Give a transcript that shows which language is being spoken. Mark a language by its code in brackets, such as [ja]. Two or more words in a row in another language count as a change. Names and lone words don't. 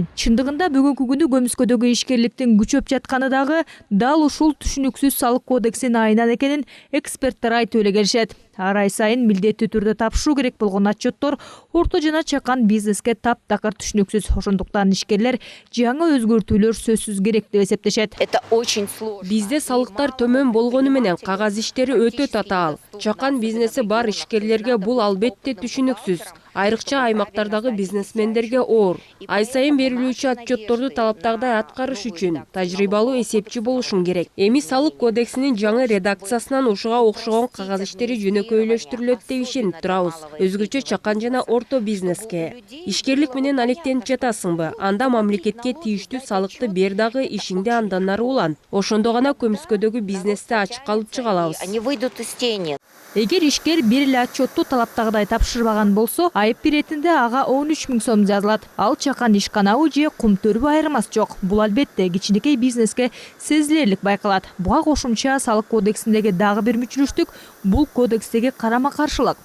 [ky] Чындыгында бүгүнкү күнү көмүскөдөгү ишкерликтин күчөп жатканы дагы дал ушул түшүнүксүз салык кодексин айынан экенин эксперттер айтып эле келишет. Ар ай сайын милдеттүү түрдө тапшыруу керек болгон отчеттор орто жана чакан бизнеске таптакыр түшүнүксүз. Ошондуктан ишкерлер жаңы өзгөртүүлөр сөзсүз керек деп эсептешет. [ru] Это очень сложно. [ky] Бизде салыктар төмөн болгону менен кагаз иштери өтө татаал. Чакан бизнеси бар ишкерлерге бул албетте түшүнүксүз. Айрыкча аймактардагы бизнесмендерге оор. Ай сайын берилүүчү отчетторду талаптагыдай аткарыш үчүн тажрыйбалуу эсепчи болушуң керек. Эми салык кодексинин жаңы редакциясынан ушуга окшогон кагаз иштери жөнөкөйлөштүрүлөт деп ишенип турабыз. Өзгөчө чакан жана орто бизнеске. Ишкерлик менен алектенип жатасыңбы? Анда мамлекетке тийиштүү салыкты бер дагы ишиңди андан ары улан. Ошондо гана көмүскөдөгү бизнести ачык калып чыга алабыз. [ru] Они выйдут из тени. [ky] Эгер ишкер бир эле отчетту талаптагыдай тапшырбаган болсо, айып биретинде ага 13 000 сом жазылат. Ал чакан ишканабы же кумтөрбү айырмасы жок. Бул албетте кичинекей бизнеске сезилерлик байкалат. Буга кошумча салык кодексиндеги дагы бир мүчүрүштүк бул кодекстеги карама-каршылык.